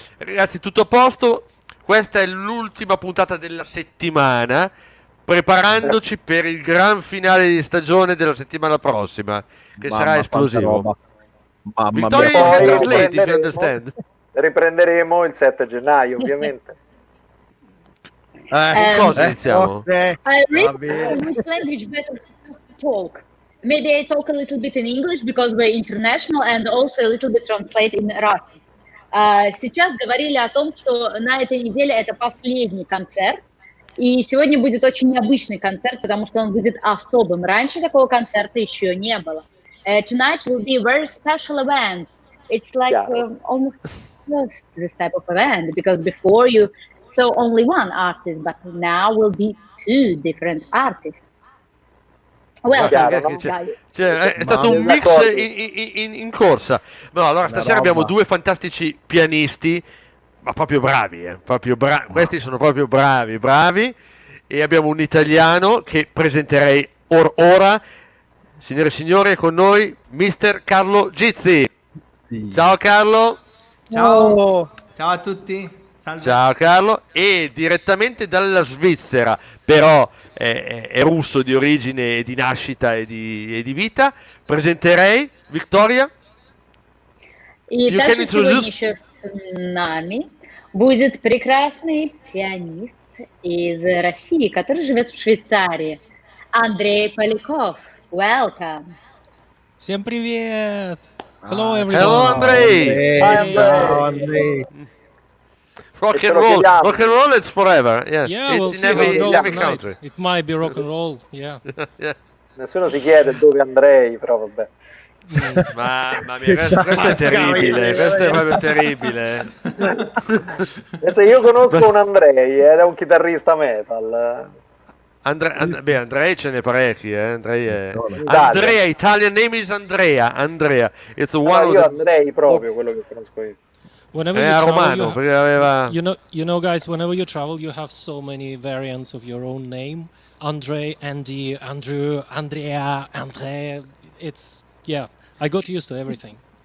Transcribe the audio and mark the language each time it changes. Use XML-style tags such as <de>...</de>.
<it>Ragazzi, tutto a posto. Questa è l'ultima puntata della settimana, preparandoci per il gran finale di stagione della settimana prossima, che sarà esplosivo.</it> <en>Vittoria, you can translate if you understand.</en> <it>Riprenderemo il 7 gennaio, ovviamente. Cosa iniziamo?</it> <en>I read which language better to talk. Maybe I talk a little bit in English because we're international, and also a little bit translate in Russian.</en> <ru>Сейчас говорили о том, что на этой неделе это последний концерт, и сегодня будет очень необычный концерт, потому что он будет особым. Раньше такого концерта еще не было.</ru> <en>Tonight will be a very special event. It's like almost first this type of event, because before you saw only one artist, but now will be two different artists. Welcome, guys.</en> <it>È stato un mix in corsa. No, allora stasera abbiamo due fantastici pianisti, ma proprio bravi, questi sono proprio bravi, e abbiamo un italiano che presenterei ora. Signore e signori, è con noi Mister Carlo Gizzi. Ciao Carlo. Ciao a tutti. Salve. Ciao Carlo, e direttamente dalla Svizzera, però è russo di origine e di nascita e di vita, presenterei Victoria.</it> <ru>И также сегодня еще с нами будет прекрасный пианист из России, который живет в Швейцарии, Андрей Поляков.</ru> <en>Welcome.</en> <ru>Всем привет. Hello everyone.</ru> <en>Hello Andrei.</en> <it>Ciao Andrei.</it> <en>Rock and roll it's forever. Yeah, we'll see how it goes tonight. It might be rock and roll, yeah.</en> <it>Nessuno si chiede dove Andrei, però vabbè. Mamma mia, questo è terribile, questo è proprio terribile. Io conosco un Andrei, era un chitarrista metal. Andrei ce n'è parecchi, Andrei è...</it> <en>Andrea, Italian name is Andrea. It's one</en> <it>io Andrei proprio, quello che conosco io.</it> <en>Whenever you travel, you know, guys, whenever you travel, you have so many variants of your own name. Andre, Andy, Andrew, Andrea, Andre. It's, yeah, I got used to everything.</en>